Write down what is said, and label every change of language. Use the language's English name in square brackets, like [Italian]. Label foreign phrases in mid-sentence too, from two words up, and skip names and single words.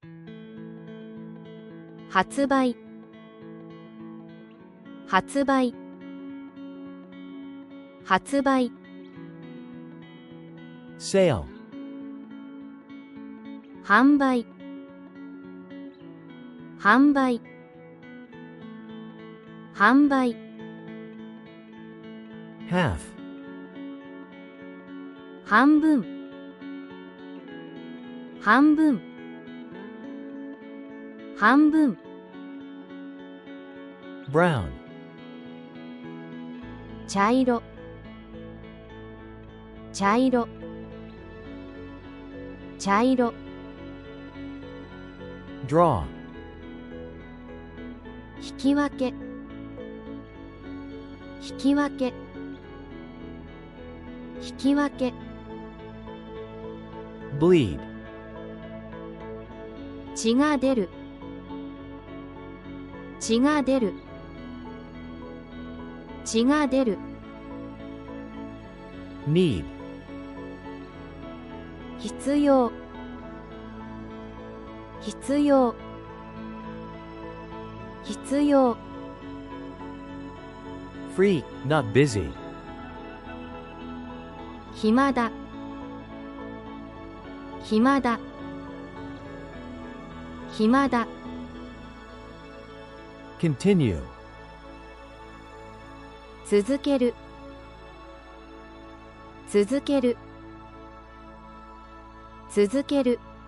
[Japanese] 発売発売発売 [English] Sale. [Japanese] 販売販売販売 [English] Half. [Japanese] 半分半分半分 [English] Brown. [Japanese] 茶色茶色茶色 [English] Draw. [Japanese] 引き分け引き分け引き分け [English] Bleed. [Japanese] 血が出る血が出る血が出る [English] Need. [Japanese] 必要必要必要 [English] Free, not busy. [Japanese] 暇だ暇だ暇だ [English] Continue. [Japanese] 続ける続ける続ける